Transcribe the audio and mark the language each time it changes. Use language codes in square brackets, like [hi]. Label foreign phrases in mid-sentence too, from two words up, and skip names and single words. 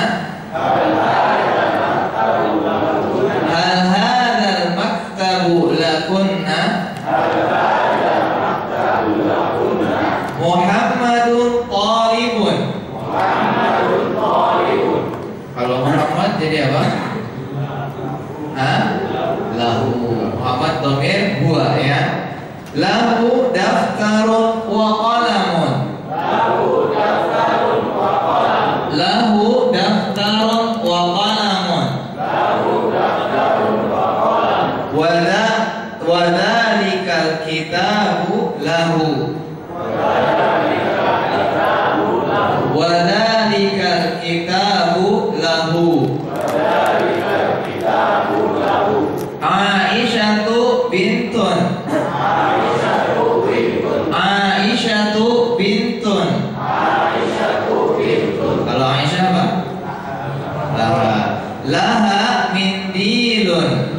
[ar] هل هذا المكتب لكن. محمد طالب. [id] Kalau Muhammad jadi apa? [ar] Hah? Lahu. [id] Muhammad domir huwa, ya. [ar] له دفتر وقلم. له دفتر وقلم. وذلك الكتاب له. وذلك الكتاب له. عائشة بنت. عائشة بنت. [id] Kalau Aisyah apa? [ar] لها منديل.